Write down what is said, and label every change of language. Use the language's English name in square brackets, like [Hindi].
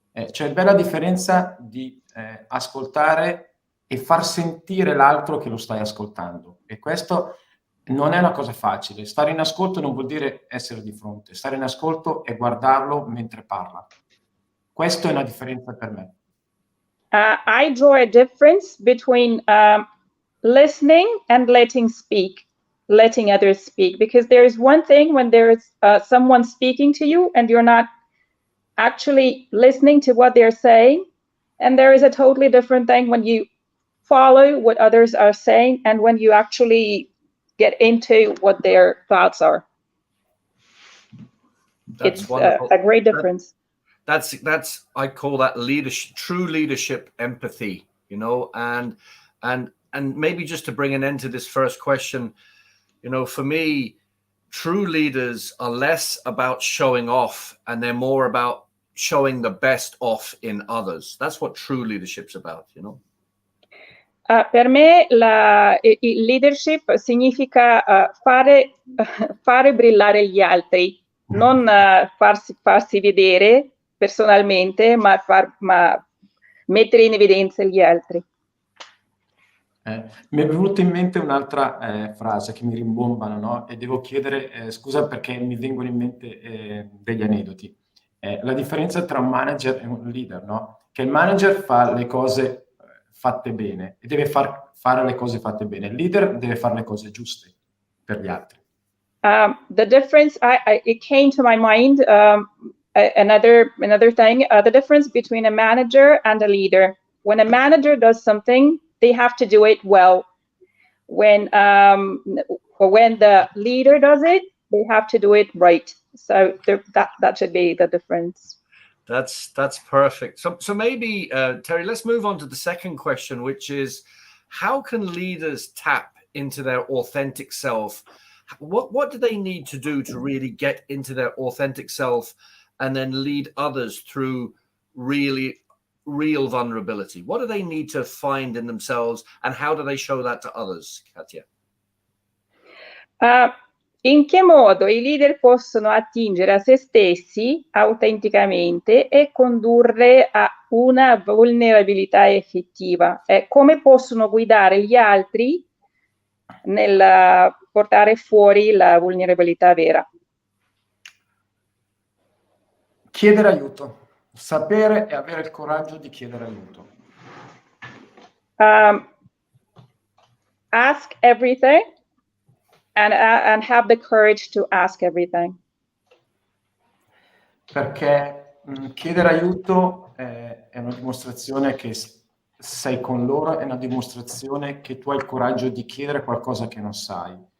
[Italian] C'è bella differenza di ascoltare e far sentire l'altro che lo stai ascoltando, e questo non è una cosa facile. Stare in ascolto non vuol dire essere di fronte, stare in ascolto è guardarlo mentre parla. Questa è una differenza per me. [English] I draw a difference between listening and letting others speak, because there is one thing when there is someone speaking to you and you're not actually listening to what they're saying, and there is a totally different thing when you follow what others are saying and when you actually get into what their thoughts are. That's It's wonderful. a great difference. That's I call that leadership, true leadership, empathy, you know, and maybe just to bring an end to this first question, you know, for me, true leaders are less about showing off and they're more about showing the best off in others. That's what true leadership's about, you know. [Italian] Per me il leadership significa fare brillare gli altri, non farsi vedere personalmente, ma mettere in evidenza gli altri. Mi è venuta in mente un'altra frase che mi rimbombano, no? E devo chiedere scusa perché mi vengono in mente degli aneddoti. La differenza tra un manager e un leader, no? Che il manager fa le cose fatte bene e deve fare le cose fatte bene. Il leader deve fare le cose giuste per gli altri. [English] The difference, it came to my mind, another thing, the difference between a manager and a leader. When a manager does something, they have to do it well. When the leader does it, they have to do it right. So that should be the difference. That's perfect. So maybe Terry, let's move on to the second question, which is, how can leaders tap into their authentic self? What do they need to do to really get into their authentic self and then lead others through real vulnerability? What do they need to find in themselves, and how do they show that to others, Katia? [Italian] In che modo i leader possono attingere a se stessi autenticamente e condurre a una vulnerabilità effettiva? Come possono guidare gli altri nel portare fuori la vulnerabilità vera? Chiedere aiuto. Sapere e avere il coraggio di chiedere aiuto. [English] Ask everything and have the courage to ask everything. [Italian] Perché chiedere aiuto è una dimostrazione che sei con loro, è una dimostrazione che tu hai il coraggio di chiedere qualcosa che non sai.